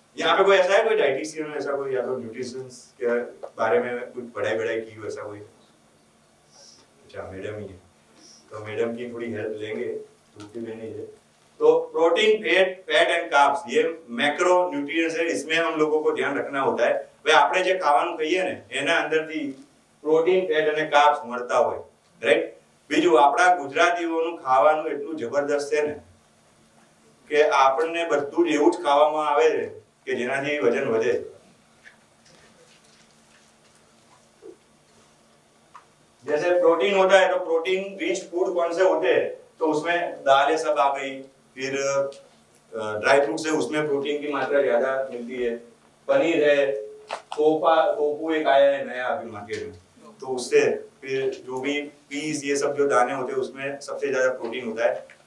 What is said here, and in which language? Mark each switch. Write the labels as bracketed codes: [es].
[hi] यहाँ पे कोई ऐसा है कोई डाइटिशियन है ऐसा कोई या तो न्यूट्रिशन के बारे में कुछ पढ़ाई की हो ऐसा कोई? अच्छा मैडम ही है, तो मैडम की थोड़ी हेल्प लेंगे, दूसरी लेनी है। तो प्रोटीन फैट एंड कार्ब्स ये मैक्रो न्यूट्रिएंट्स है, इसमें हम लोगों को ध्यान रखना होता है। [gu] भाई આપણે જે ખાવાનું ખાઈએ ને એના અંદરથી પ્રોટીન ફેટ અને કાર્બ્સ મળતા હોય, રાઈટ। બીજું આપણા ગુજરાતીઓનું ખાવાનું એટલું જબરદસ્ત છે ને કે આપણને બધું જ એવું જ ખાવામાં આવે છે કે જેનાથી વજન વધે। [hi] जैसे प्रोटीन होता है तो प्रोटीन रिच फूड कौन से होते हैं, तो उसमें दालें सब आ गई, फिर ड्राई फ्रूट्स है उसमें प्रोटीन की मात्रा ज्यादा मिलती है, पनीर है, टोफू एक आया है नया अभी मार्केट में, तो उससे फिर जो भी पीस ये सब जो दाने होते हैं उसमें सबसे ज्यादा प्रोटीन होता है।